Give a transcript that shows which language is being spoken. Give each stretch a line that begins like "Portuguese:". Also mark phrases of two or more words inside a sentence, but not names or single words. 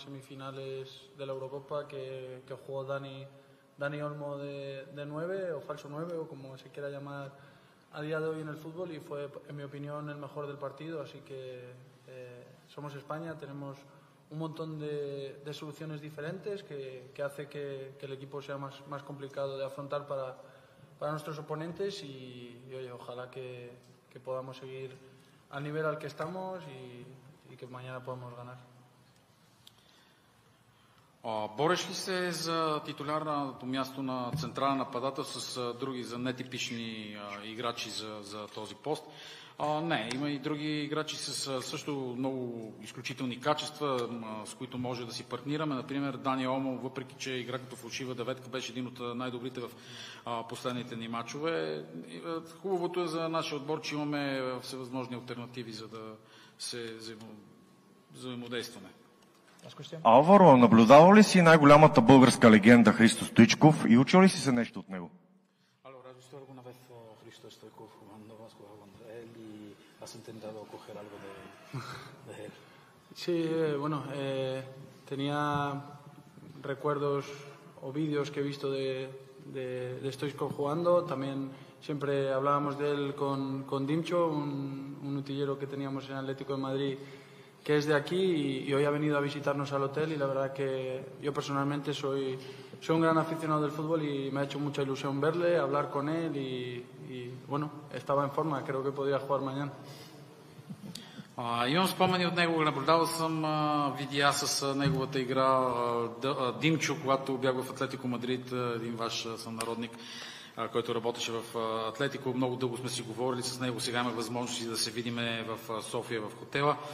Spanish: semifinales de la Eurocopa que jugó Dani Olmo de 9 o falso 9 o como se quiera llamar a día de hoy en el fútbol y fue, en mi opinión, el mejor del partido, así que somos España, tenemos un montón de soluciones diferentes que hace que el equipo sea más complicado de afrontar para nuestros oponentes y oye, ojalá que podamos seguir al nivel al que estamos y que mañana podamos ganar.
Bulgarian: Бореш ли се за титулярното място на централен нападател с други за нетипични играчи за този пост? Не, има и други играчи с също много изключителни качества, с които може да си партнираме. Например, Дани Олмо, въпреки че игра като фалшива деветка, беше един от най-добрите в последните ни мачове. Хубавото е за нашия отбор, че имаме всевъзможни алтернативи, за да се взаимодействаме. Алваро, наблюдавал ли си най-голямата българска легенда Христо Стоичков и учил ли си се нещо от него?
Spanish: Allora, has visto alguna vez a Hristo Stoichkov jugando? ¿Has jugado contra él y has intentado coger algo de él? Sí, bueno, tenía recuerdos o vídeos que he visto de Stoichkov jugando. También siempre hablábamos de él con Dimcho, un utillero que teníamos en Atlético de Madrid, que es de aquí y hoy ha venido a visitarnos al hotel, y la verdad que yo personalmente soy un gran aficionado del fútbol y me ha hecho mucha ilusión verle, hablar con él y bueno, estaba en forma, creo que podría jugar mañana.
Bulgarian: Имам спомени от него, наблюдавал съм видеа с неговата игра. Димчо, когато бях в Атлетико Мадрид, един ваш сънародник, който работеше в Атлетико, много дълго сме си говорили с него, сега има възможност да се видиме в София в хотела.